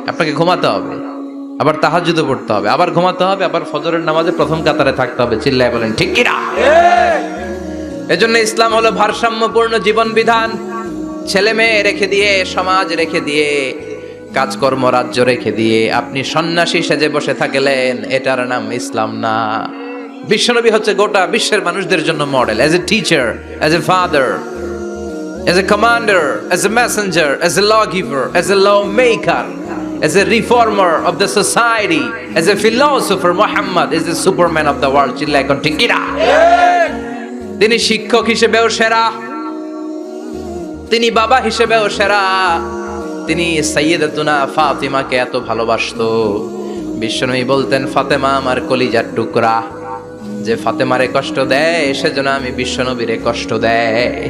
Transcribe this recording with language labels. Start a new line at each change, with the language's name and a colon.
Bangla: আপনাকে ঘুমাতে হবে, আবার তাহাজ্জুদও পড়তে হবে, আবার ঘুমাতে হবে, আবার ফজরের নামাজে প্রথম কাতারে থাকতে হবে। চিল্লায় বলেন ঠিক কি না? এজন্য ইসলাম হলো ভারসাম্যপূর্ণ জীবন বিধান। ছেলে মেয়ে রেখে দিয়ে, সমাজ রেখে দিয়ে, কাজকর্ম রাজ্য রেখে দিয়ে আপনি সন্ন্যাসী সেজে বসে থাকলেন, এটার নাম ইসলাম না। বিশ্বনবী হচ্ছে গোটা বিশ্বের মানুষদের জন্য model,
English: As a teacher, as a father, as a commander, as a messenger, as a lawgiver, as a lawmaker, as a reformer of the society, as a philosopher. Muhammad is the superman of the world.
Bangla: চিল্লায় এখন ঠিক কি না? তিনি শিক্ষক হিসেবেও সেরা, তিনি বাবা হিসেবেও সেরা। তিনি সাইয়্যিদাতুনা ফাতিমাকে এত ভালোবাসতো, বিশ্বনবী বলতেন, ফাতেমা আমার কলিজার টুকরা, যে ফাতেমারে কষ্ট দেয় সেজন্য আমি বিশ্বনবীরে কষ্ট দেয়।